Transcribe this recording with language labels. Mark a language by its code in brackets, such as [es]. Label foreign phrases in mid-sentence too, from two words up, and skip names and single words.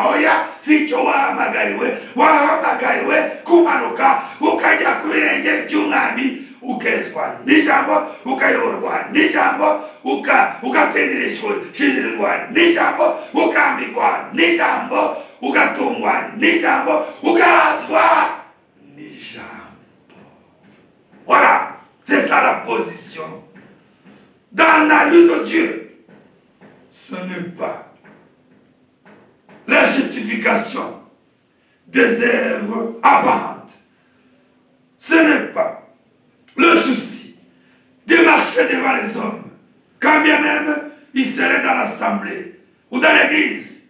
[rw] Oya, si icyo wahamagariwe. Wahamagariwe kumanuka ukajya ku birenge by'umwami, ukezwa n'ijambo, ukayoborwa n'ijambo, ugatsindirizwa n'ijambo, ukambikwa n'ijambo, ugatungwa n'ijambo, ugahazwa n'ijambo. [fr] Voilà, c'est ça la position. Dans la lutte de Dieu, ce n'est pas la justification des œuvres apparentes, ce n'est pas le souci de marcher devant les hommes, quand bien même ils seraient dans l'assemblée ou dans l'église.